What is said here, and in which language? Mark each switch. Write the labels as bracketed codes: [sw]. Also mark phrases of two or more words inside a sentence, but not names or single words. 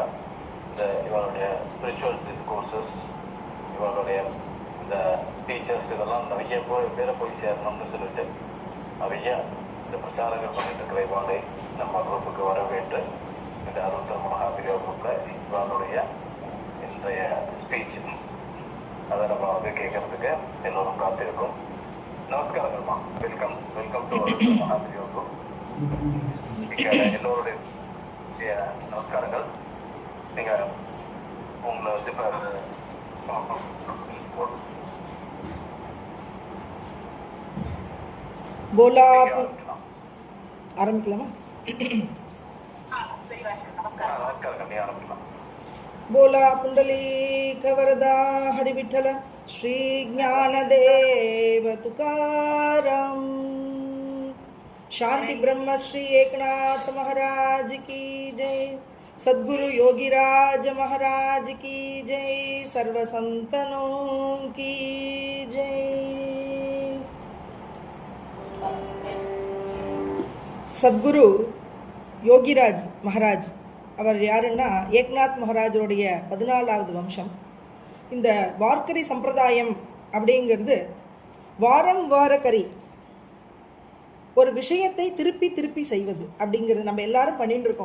[ta] இந்த இவளுடைய [en] spiritual discourses, [ta] இவளுடைய இந்த ஸ்பீச்சஸ் இதெல்லாம் நிறைய பேரை போய் சேரணும்னு சொல்லிட்டு நிறைய இந்த பிரச்சாரங்கள் பண்ணிட்டு இருக்கிற இவாளை நம்ம குரூப்புக்கு வரவேற்று இந்த அருத்தர் மகாபிரியா குரூப்பில் இவாளுடைய இன்றைய ஸ்பீச் அதை நம்ம வந்து கேட்கறதுக்கு எல்லோரும் காத்திருக்கோம். நமஸ்காரங்கள்மா, [en] welcome to [ta] அருத்தர் மகாபிரியா குரூப். எல்லோருடைய நமஸ்காரங்கள். நீங்கள் உங்களை வந்து [mr] बोला आरंभ बोला पुंडलीक वरदा हरि विठ्ठल श्री ज्ञानदेव तुकाराम. शांति ब्रह्म श्री एकनाथ महाराज की जय. सद्गुरु योगीराज महाराज की जय. सर्व संतनों की जय. [ta] சத்குரு யோகிராஜ் மகாராஜ் அவர் யாருன்னா ஏக்நாத் மகாராஜருடைய 14வது வம்சம். இந்த வார்க்கரி சம்பிரதாயம் அப்படிங்கிறது வாரக்கரி ஒரு விஷயத்தை திருப்பி செய்வது அப்படிங்கிறது நம்ம எல்லாரும் பண்ணிட்டு இருக்கோம்.